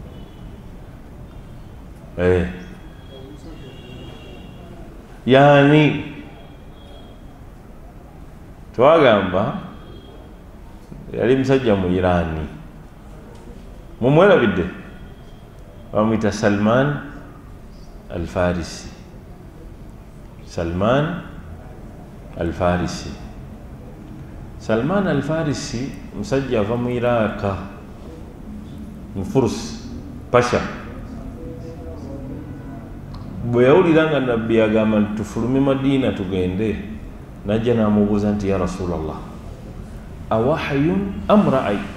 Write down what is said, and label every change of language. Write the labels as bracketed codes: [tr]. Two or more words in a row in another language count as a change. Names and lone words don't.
[lg] Yani twagamba yali musajja mu Irani, mumwerabidde, bamuyita Salman al-Farisi. Salman al-Farisi. Salman al-Farisi musajja ava mu Iraq, mu Furs, Pasha. Bwe yawulira nga nabbi agamba nti tufulume Madiina tugende, najja n'amubuuza nti [ar] يا رسول الله، أوحي أم رأي?